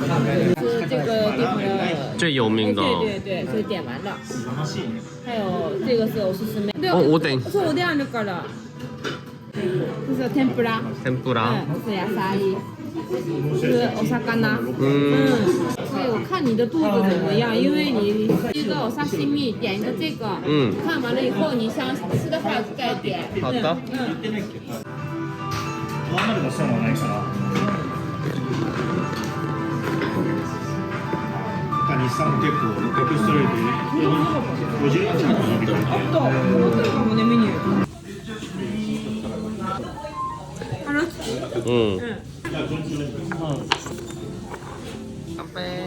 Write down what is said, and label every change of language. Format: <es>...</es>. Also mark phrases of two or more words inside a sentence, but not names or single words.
<zh>是这个地方的最有名的。对对对，所以点完的。还有这个是おすすめ。</zh> <ja>おでん。そうおでんあるから。</ja> <zh>这是天ぷら。</zh> <ja>天ぷら。</ja> <zh>这是野菜。是お魚。所以我看你的肚子怎么样，因为你一个お刺身点一个这个。看完了以后，你想吃的话再点。好的。</zh> <ja>日産も結構エクストレートで50円近く伸びてるんで。思ってるかもねメニュー。乾杯。</ja>